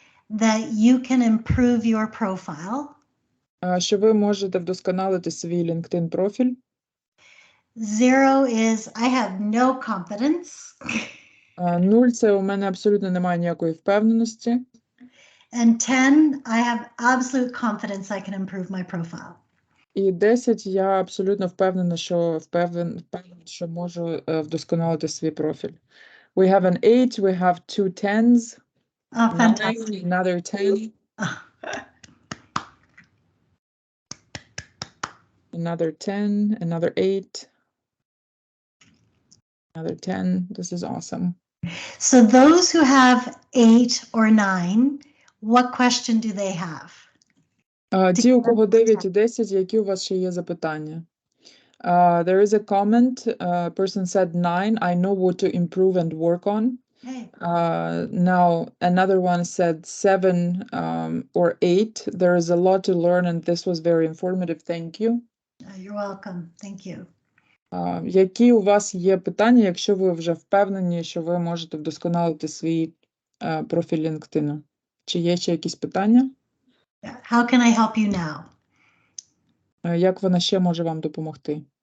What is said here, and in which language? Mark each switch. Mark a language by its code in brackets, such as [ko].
[en] that you can improve your profile [uk] що ви можете вдосконалити свій LinkedIn профіль [en] 0 is I have no confidence. [uk] 0 – це у мене абсолютно немає ніякої впевненості. [en] And 10, I have absolute confidence I can improve my profile. [uk] І 10 я абсолютно впевнена, що можу вдосконалити свій профіль. [en] We have an 8, we have 2 10s, Oh, 9, fantastic. another 10, another 10, another 8, another 10. This is awesome. So those who have 8 or 9, what question do they have? [uk] Ті, у кого 9 і 10, які у вас ще є запитання? [en] There is a comment. Person said 9. I know what to improve and work on. Hey. Now, another one said 7 or 8. There is a lot to learn, and this was very informative. Thank you. You're welcome. Thank you. [uk] Які у вас є питання, якщо ви вже впевнені, що ви можете вдосконалити свій профіль LinkedIn? Чи є ще якісь питання? [en] How can I help you now? [uk] Як вона ще може вам допомогти?